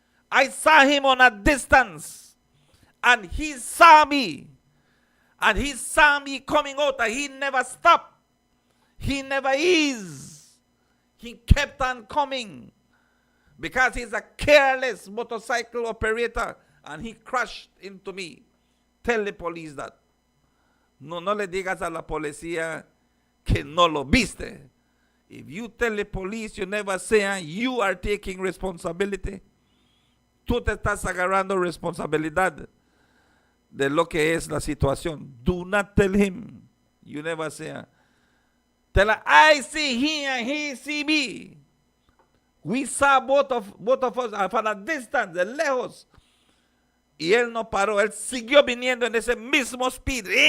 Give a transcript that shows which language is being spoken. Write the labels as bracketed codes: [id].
[en] I saw him on a distance. And he saw me. And he saw me coming out. And he never stopped. He never is. He kept on coming. Because he's a careless motorcycle operator. And he crashed into me. Tell the police that. [es] No le digas a la policía que no lo viste. [en] If you tell the police you never say, you are taking responsibility. [es] Tú te estás agarrando responsabilidad de lo que es la situación. [en] Do not tell him. You never say. Tell her, I see him and he see me. We saw both of us from a distance, [es] de lejos. Y él no paró. Él siguió viniendo en ese mismo speed.